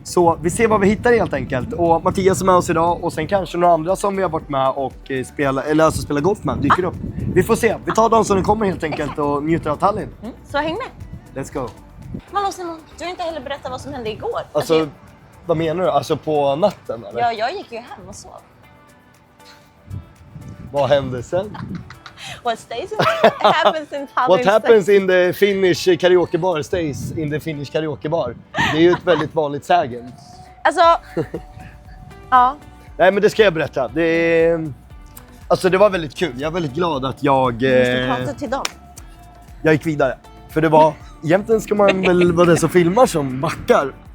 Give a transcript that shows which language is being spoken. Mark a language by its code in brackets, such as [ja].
[sv] Så vi ser vad vi hittar helt enkelt. Och Mattias är med oss idag och sen kanske några andra som vi har varit med och spelar golf med dyker upp. Vi får se. Vi tar dem som de kommer helt enkelt och njuter av Tallinn. Så häng med. [en] Let's go. [sv] Hallå Simon, du har inte heller berättat vad som hände igår. Alltså, vad menar du? Alltså på natten eller? Ja, jag gick ju hem och sov. Vad hände sen? [en] What stays happens in Tallinn. What happens in the Finnish karaoke bar stays in the Finnish karaoke bar. [sv] Det är ju ett väldigt vanligt sägen. Alltså, ja. Nej men det ska jag berätta. Alltså det var väldigt kul. Jag är väldigt glad att jag... Du måste prata till dem. Jag gick vidare. För det var... Egentligen ska man väl vara den som filmar som backar.